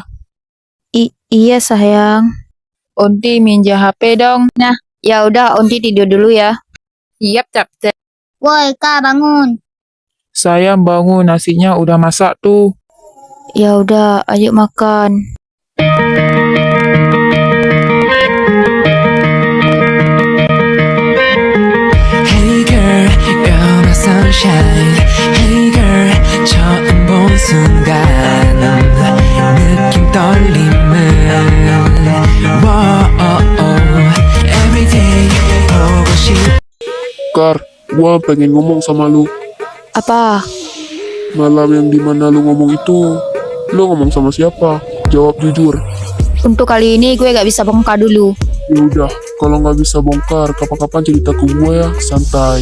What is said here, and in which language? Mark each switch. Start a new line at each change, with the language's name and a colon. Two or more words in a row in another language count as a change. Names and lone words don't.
Indonesian: Iya sayang. Onti minjem HP dong. Nah, ya udah Onti tidur dulu ya. Siap, Cap. Woi Kak, bangun. Sayang bangun, nasinya udah masak tuh. Ya udah, ayo makan.
English: Hey girl, you're my sunshine. Hey girl,
Korean: 처음 본 순간 느낌 떨림을
English: Every day
Korean: 보고 싶
Indonesian: Kar, gua pengen ngomong sama lu. Apa? Malam yang dimana lu ngomong itu, lu ngomong sama siapa? Jawab jujur. Untuk kali ini gue gak bisa bongkar dulu. Ya udah, kalau nggak bisa bongkar, kapan-kapan cerita ke gua ya, santai.